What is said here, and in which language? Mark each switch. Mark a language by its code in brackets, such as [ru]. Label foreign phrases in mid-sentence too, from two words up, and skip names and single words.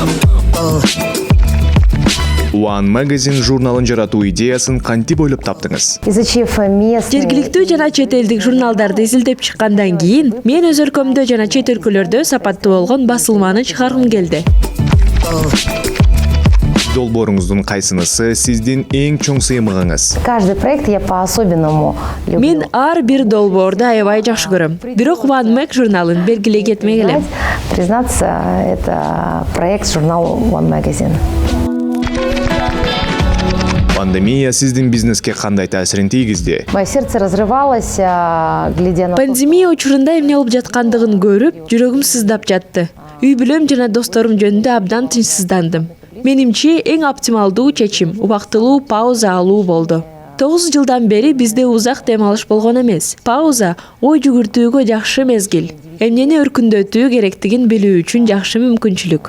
[ky] One Magazine журналын жаратуу идеясын кантип ойлоп таптыңыз? [ru] Изучив местный... [ky] Жергиликтүү жана чет элдик журналдарды изилдеп чыккандан кийин, мен өз өлкөмдө жана чет өлкөлөрдө сапаттуу болгон басылманы чыгаргым келди. Долбооруңуздун кайсынысы сиздин эң чоң сыймыгыңыз? [ru] Каждый проект я по-особенному люблю. [ky] Мен ар бир долбоорду аябай жакшы көрөм. Бирок One Mag журналын белгилей кетмек элем. [ru] Признаться, это проект журнал One Magazine. [ky] Пандемия сиздин бизнеске кандай таасирин тийгизди? [ru] Мое сердце разрывалось, глядя на... [ky] Пандемия учурунда эмне болуп жаткандыгын көрүп, жүрөгүм сыздап жатты. Үй бүлөм жана досторум жөнүндө абдан тынчсыздандым. Менимче эң оптималдуу чечим убактылуу пауза алуу болду. 9 жылдан бери бизде узак дем алыш болгон эмес. Пауза ой жүгүртүүгө жакшы мезгил. Эмнени өркүндөтүү керектигин билүү үчүн жакшы мүмкүнчүлүк.